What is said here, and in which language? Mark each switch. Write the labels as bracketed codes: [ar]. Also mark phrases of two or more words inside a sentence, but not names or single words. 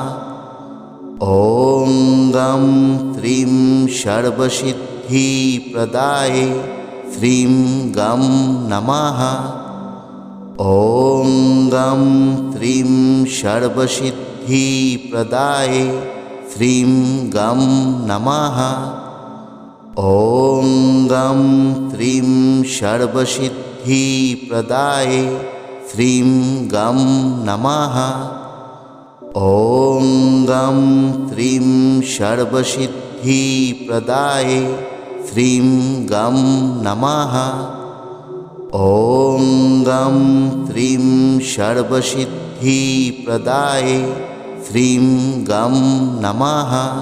[sa] ওং গম ত্রিম সর্বসিদ্ধি প্রদায়ে শ্রীম গম নমঃ। ওং গম ত্রিম সর্বসিদ্ধি প্রদায়ে শ্রীম গম নমঃ। ওং গম ত্রিম সর্বসিদ্ধি सर्वसिद्धिप्रदाय श्रीं गं नमः। ॐ गं त्रीं सर्वसिद्धिप्रदाय श्रीं गं नमः। ॐ गं त्रीं सर्वसिद्धिप्रदाय श्रीं गं नमः।